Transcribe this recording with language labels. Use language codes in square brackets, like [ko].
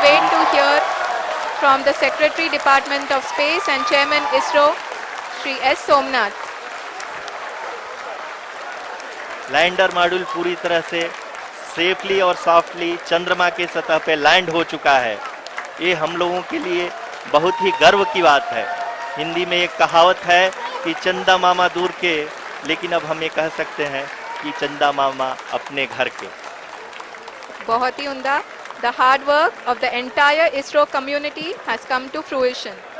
[en] wait to hear from the Secretary Department of Space and Chairman ISRO, Shri S. Somnath. [hi] Lander module पूरी तरह से safely और softly चंद्रमा के सतह पे लैंड हो चुका है। ये हम लोगों के लिए बहुत ही गर्व की बात है। हिंदी में एक कहावत है कि चंदा मामा दूर के, लेकिन अब हम ये कह सकते हैं कि चंदा मामा अपने घर के। बहुत ही उम्दा. [en] The hard work of the entire ISRO community has come to fruition.